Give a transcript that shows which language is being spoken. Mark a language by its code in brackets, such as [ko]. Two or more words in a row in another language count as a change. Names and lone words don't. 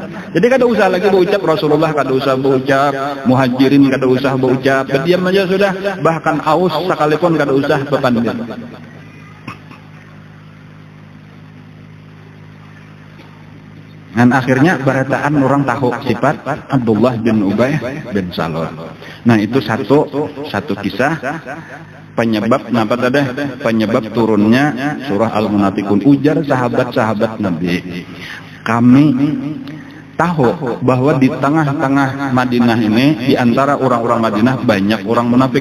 [bjn] Jadi kada usah lagi berucap Rasulullah, kada usah berucap Muhajirin, kada usah berucap. Berdiam aja sudah. Bahkan Aus sekalipun kada usah berpandir. Dan akhirnya berataan orang tahu sifat Abdullah bin Ubay bin Salul. [id] Nah itu satu kisah penyebab penyebab turunnya surah Al-Munafiqun. Ujar sahabat-sahabat Nabi, kami tahu bahwa di tengah-tengah Madinah ini, di antara orang-orang Madinah banyak orang munafik.